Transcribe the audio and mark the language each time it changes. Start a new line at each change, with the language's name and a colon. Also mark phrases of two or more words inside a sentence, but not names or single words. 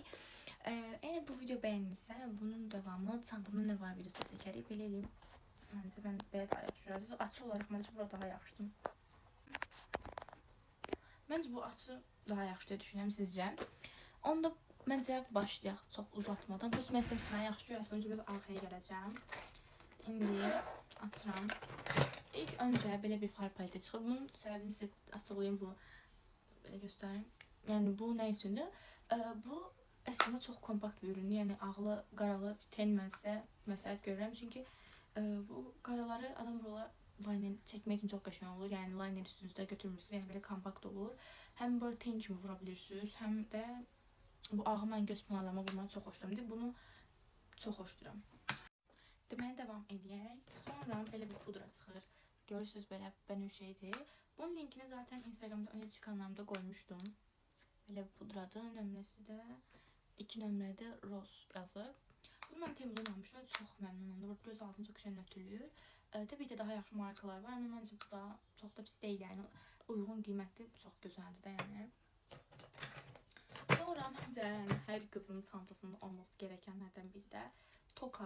Turkish: Eğer bu video beğenilirse bunun devamı çantamda ne var videosu çekirik. Bilelim.
Azerbaijani: Bence ben belə daha yaxşı.
Turkish: Açı olarak bence
Azerbaijani: burada daha yaxşıdır.
Turkish: Bence bu açı daha yaxşı diye düşünüyorum sizce.
Azerbaijani: Onda bence başlayaq çox uzatmadan. Bu məsələn mənə yaxşı görəsən öncə bir arxaya gələcəm. İndi açıram. İlk öncə belə bir far paleti çıxır. Bunun səbəbini sizə açıqlayım bu. Belə göstərim. Yəni bu nə üçündür? Bu əslində çox kompakt bir üründür. Yəni ağlı qaralı ten məsləhət görürəm. Çünki bu qaraları adam rola liner çəkmək üçün çox qəşəng olur. Yəni liner üstünüzdə götürmürsünüz. Yəni belə kompakt olur. Həm böyle ten kimi vura bilirsiniz, həm də bu ağı mən göz pınarlarıma vurmağı çox xoşlayıram. Bunu çox xoşlayıram. Deməyə davam edək. Sonra belə bir pudra çıxır. Görürsünüz belə bənövşədir.
Turkish: Bunun linkini zaten Instagram'da öne çıkanlarımda koymuştum. Böyle bir pudradır.
Azerbaijani: Nömrəsi də 2 nömrədə Rose yazır. Bunu mən Temu'dan almışdım. Çox məmnunum. Burada göz altını çox gözəl nötrlüyür. Tabii ki daha yaxşı markalar var ama məncə bu da çox da pis deyil. Yəni uyğun qiymətli, çox gözəldir də yəni. Sonra məncə yəni, hər qızın çantasında olması gerəkənlərdən biri də toka.